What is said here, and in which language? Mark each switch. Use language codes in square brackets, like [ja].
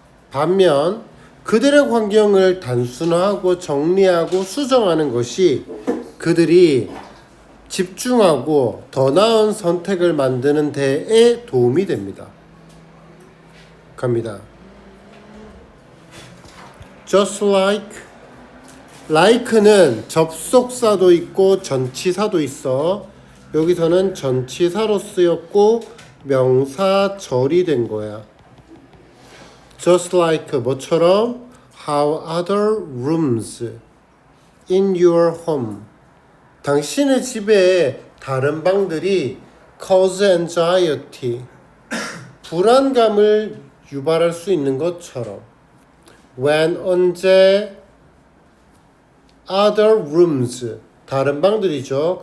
[ko] 반면 그들의 환경을 단순화하고 정리하고 수정하는 것이 그들이 집중하고 더 나은 선택을 만드는 데에 도움이 됩니다. 갑니다. Just like는 접속사도 있고 전치사도 있어. 여기서는 전치사로 쓰였고 명사절이 된 거야. [en] Just like [ko] 뭐처럼 [en] how other rooms in your home. [ko] 당신의 집에 다른 방들이 [en] cause anxiety. [ko] 불안감을 유발할 수 있는 것처럼. When 언제 [en] other rooms [ko] 다른 방들이죠.